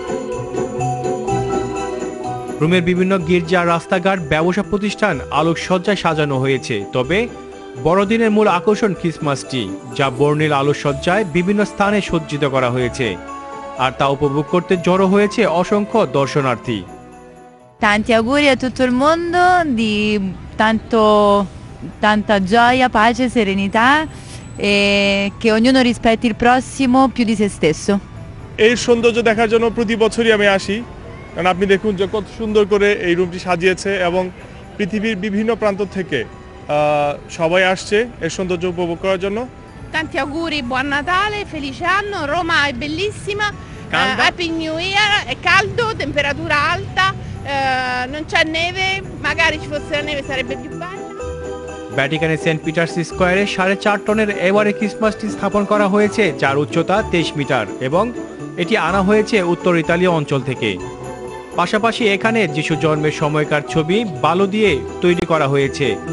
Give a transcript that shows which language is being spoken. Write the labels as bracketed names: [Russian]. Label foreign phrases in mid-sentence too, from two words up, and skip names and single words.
[Bangla] রোমের বিভিন্ন গির্জা, রাস্তাঘাট, ব্যবসা প্রতিষ্ঠান আলোকসজ্জায় সাজানো হয়েছে। তবে বড়দিনের মূল আকর্ষণ ক্রিসমাস ট্রি, যা বর্ণিল আলোকসজ্জায় বিভিন্ন স্থানে সজ্জিত করা হয়েছে, আর তা উপভোগ করতে জড়ো হয়েছে অসংখ্য দর্শনার্থী। [Italian] Tanti auguri a tutto il mondo di tanta gioia, pace, serenità e che ognuno rispetti il prossimo più di se stesso. [Bangla] এই সৌন্দর্য দেখার জন্য প্রতি বছরই আমি আসি, কারণ আপনি দেখুন যে কত সুন্দর করে এই রুমটি সাজিয়েছে এবং পৃথিবীর বিভিন্ন প্রান্ত থেকে সবাই আসছে এই সৌন্দর্য উপভোগ করার জন্য। [Italian] Tanti auguri, buon Natale, felice anno, Roma è bellissima, [English] Happy New Year, [Italian] è caldo, temperatura alta, non c'è neve, magari ci fosse la neve sarebbe più bella. [Bangla] ভ্যাটিকানের সেন্ট পিটার্স স্কোয়ারে 4.5 টনের এবারে ক্রিসমাস ট্রি স্থাপন করা হয়েছে, যার উচ্চতা 23 মিটার এবং এটি আনা হয়েছে উত্তর ইতালীয় অঞ্চল থেকে। পাশাপাশি এখানে যিশু জন্মের সময়কার ছবি বালু দিয়ে তৈরি করা হয়েছে।